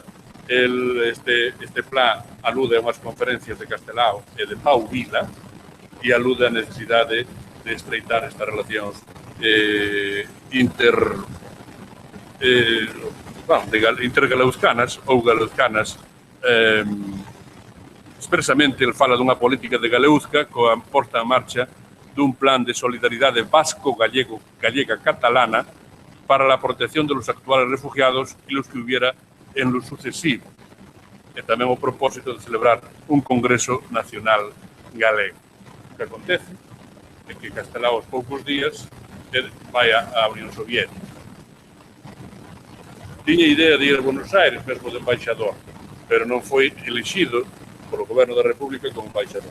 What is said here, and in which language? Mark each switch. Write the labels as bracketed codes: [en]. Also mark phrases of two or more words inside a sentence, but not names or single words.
[gl] Este Pla alude a unhas conferencias de Castelao e de Pau Vila e alude a necesidade de estreitar estas relacións intergaleuzcanas ou galeuzcanas. Expresamente, ele fala dunha política de Galeuzca coa porta en marcha dun plan de solidaridade vasco-gallega-catalana [es] para la protección de los actuales refugiados y los que hubiera en lo sucesivo. [gl] E tamén o propósito de celebrar un Congreso Nacional Galego. O que acontece é que Castelao aos poucos días vai á Unión Soviética. Tiña idea de ir a Buenos Aires mesmo de embaixador, pero non foi elexido polo goberno da República como embaixador.